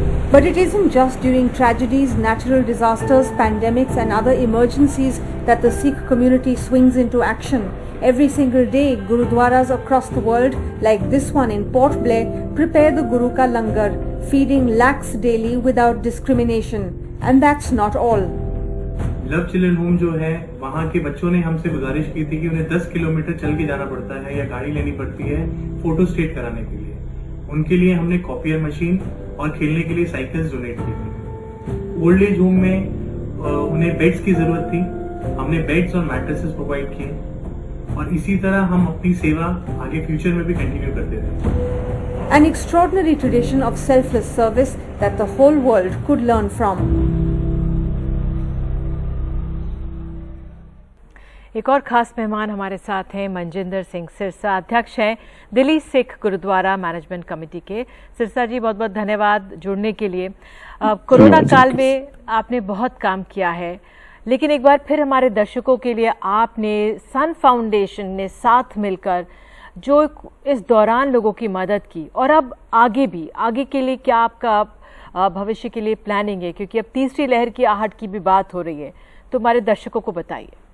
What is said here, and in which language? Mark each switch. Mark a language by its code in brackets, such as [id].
[en] But it isn't just during tragedies, natural disasters, pandemics and other emergencies that the Sikh community swings into action. Every single day, Gurudwaras across the world, like this one in Port Blair, prepare the Guru Ka Langar, feeding lakhs daily without discrimination. And that's not all. [hi] Love children home जो है, वहाँ के बच्चों ने हमसे गुजारिश की थी कि उन्हें 10 किलोमीटर चल के जाना पड़ता है या गाड़ी लेनी पड़ती है फोटो स्टेट कराने के लिए। उनके लिए हमने कॉपियर मशीन और खेलने के लिए साइकिल्स डोनेट की थी। ओल्ड एज होम में उन्हें बेड्स की जरूरत थी, हमने बेड्स और मैट्रेसेस प्रोवाइड किए और इसी तरह हम अपनी सेवा आगे फ्यूचर में भी कंटिन्यू करते थे। [en] An extraordinary tradition of selfless service that the whole world could learn from. [hi] एक और खास मेहमान हमारे साथ हैं मनजिंदर सिंह सिरसा, अध्यक्ष हैं दिल्ली सिख गुरुद्वारा मैनेजमेंट कमेटी के। सिरसा जी, बहुत बहुत धन्यवाद जुड़ने के लिए। कोरोना काल में आपने बहुत काम किया है, लेकिन एक बार फिर हमारे दर्शकों के लिए आपने सन फाउंडेशन ने साथ मिलकर जो इस दौरान लोगों की मदद की, और अब आगे के लिए क्या आपका भविष्य के लिए प्लानिंग है, क्योंकि अब तीसरी लहर की आहट की भी बात हो रही है, तो हमारे दर्शकों को बताइए।